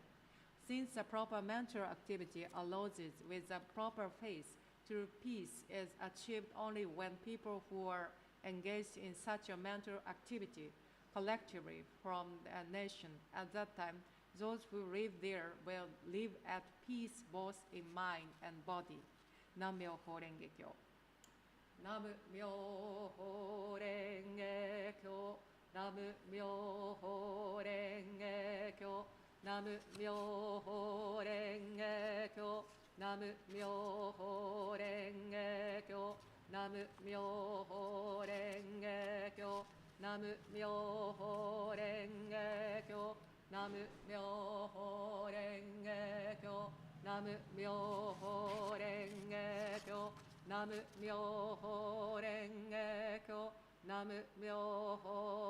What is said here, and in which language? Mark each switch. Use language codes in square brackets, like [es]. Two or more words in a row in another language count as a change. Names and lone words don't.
[en] Since the proper mental activity arises with the proper faith, true peace is achieved only when people who are engaged in such a mental activity collectively from a nation at that time, those who live there will live at peace both in mind and body. [ja] 南無妙法蓮華経。南無妙法蓮華経. 南無妙法蓮華経。南無妙法蓮華経. 南無妙法蓮華経、南無妙法蓮華経、南無妙法蓮華経、南無妙法蓮華経、南無妙法蓮華経、南無妙法蓮華経、南無妙法